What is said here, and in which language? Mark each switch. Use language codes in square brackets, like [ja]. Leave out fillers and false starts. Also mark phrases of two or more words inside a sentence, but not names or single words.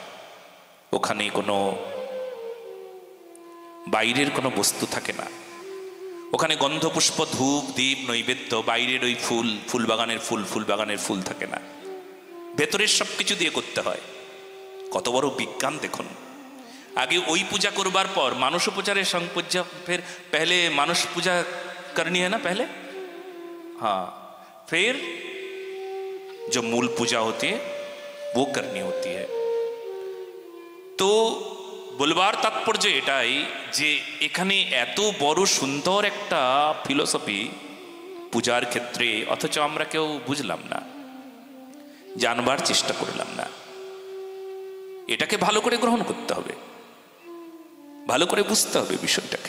[bn] ওখানে কোনো বাইরের কোনো বস্তু থাকে না, ওখানে গন্ধপুষ্প, ধূপ, দীপ, নৈবেদ্য, বাইরের ওই ফুলবাগানের ফুলবাগানের ফুল থাকে না, ভেতরের সব কিছু দিয়ে করতে হয়। কত বড় বিজ্ঞান দেখুন। আগে ওই পূজা করবার পর [sa] मानुष उपचारे संपूज्य, [hi] फिर पहले मानुष पूजा करनी है ना पहले, हाँ, फिर जो मूल पूजा होती है वो करनी होती है। [bn] तो বলবার তাৎপর্য এটাই যে এখানে এত বড় সুন্দর একটা ফিলোসফি পূজার ক্ষেত্রে, অথচ আমরা কেউ বুঝলাম না, জানবার চেষ্টা করলাম না। এটাকে ভালো করে গ্রহণ করতে হবে, ভালো করে বুঝতে হবে বিষয়টাকে।